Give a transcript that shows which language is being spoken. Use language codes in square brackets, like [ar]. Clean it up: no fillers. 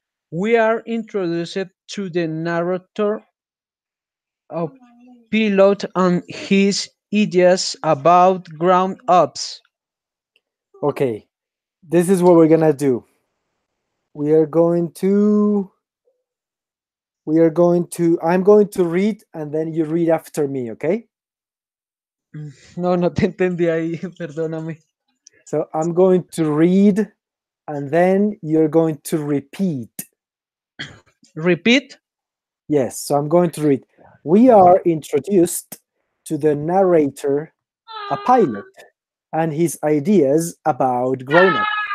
[en] We are introduced to the narrator of Pilot and his ideas about ground ups. Okay. This is what we're gonna do. We are going to. I'm going to read, and then you read after me. Okay. [es] No, no te entendí ahí, perdóname. [en] So I'm going to read, and then you're going to repeat. Repeat. Yes. So I'm going to read. We are introduced to the narrator, a pilot, and his ideas about grown up.